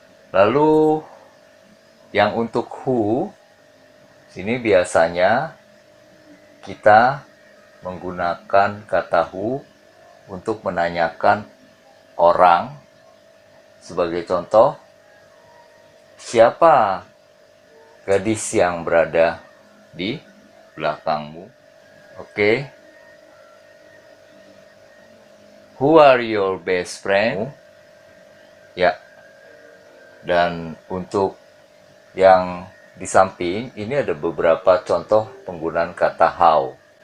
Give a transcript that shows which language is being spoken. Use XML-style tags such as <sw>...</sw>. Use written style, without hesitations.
<id>Lalu yang untuk who, sini biasanya kita menggunakan kata who untuk menanyakan orang. Sebagai contoh, siapa gadis yang berada di belakangmu? Oke.</id> <en>Who are your best friend?</en> <id>Ya. Dan untuk yang di samping ini ada beberapa contoh penggunaan kata how.</id>